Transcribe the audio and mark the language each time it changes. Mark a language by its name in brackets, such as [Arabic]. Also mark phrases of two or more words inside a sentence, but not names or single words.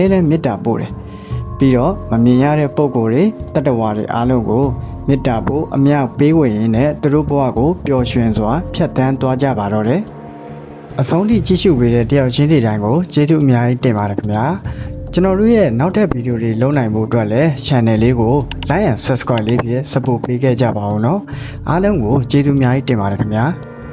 [Burmese] တမ်းမေတ္တာပို့တယ်ပြီးတော့မမြင်ရတဲ့ပုံကိုယ်တွေတတ္တဝါတွေအားလုံးကိုမေတ္တာပို့အမြပေးဝေရင်းနဲ့သူတို့ဘဝကိုပျော်ရွှင်စွာဖြတ်သန်းသွားကြပါတော့တယ်အဆုံးထိကြည့်ရှုပေးတဲ့တယောက်ချင်းစီတိုင်းကိုကျေးဇူးအများကြီးတင်ပါတယ်ခင်ဗျာကျွန်တော်တို့ရဲ့နောက်ထပ်ဗီဒီယိုတွေလုပ်နိုင်ဖို့အတွက်လည်း channel လေးကို [English] like and subscribe [Burmese] လေးဖြင့် support ပေးခဲ့ကြပါဦးเนาะအားလုံးကိုကျေးဇူးအများကြီးတင်ပါတယ်ခင်ဗျာ